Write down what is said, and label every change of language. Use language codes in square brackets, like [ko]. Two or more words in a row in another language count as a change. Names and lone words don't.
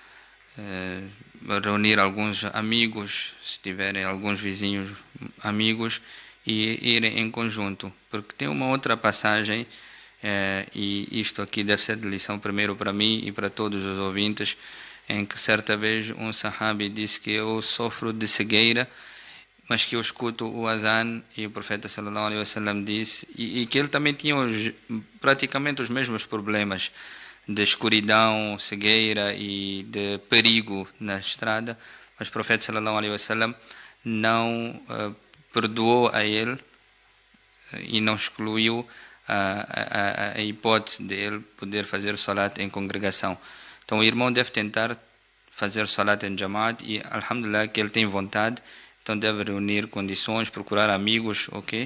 [pt] Reunir alguns amigos, se tiverem alguns vizinhos amigos, e irem em conjunto, porque tem uma outra passagem, e isto aqui deve ser de lição primeiro para mim e para todos os ouvintes, em que certa vez um sahabi disse que eu sofro de cegueira, mas que eu escuto o azan, e o profeta [ar] صلى الله عليه وسلم [pt] disse, e que ele também tinha praticamente os mesmos problemas de escuridão, cegueira e de perigo na estrada, mas o profeta [ar] صلى الله عليه وسلم [pt] não perdoou a ele e não excluiu a hipótese de ele poder fazer salat em congregação. Então o irmão deve tentar fazer salat em Jama'at e, alhamdulillah, que ele tem vontade, então deve reunir condições, procurar amigos, ok?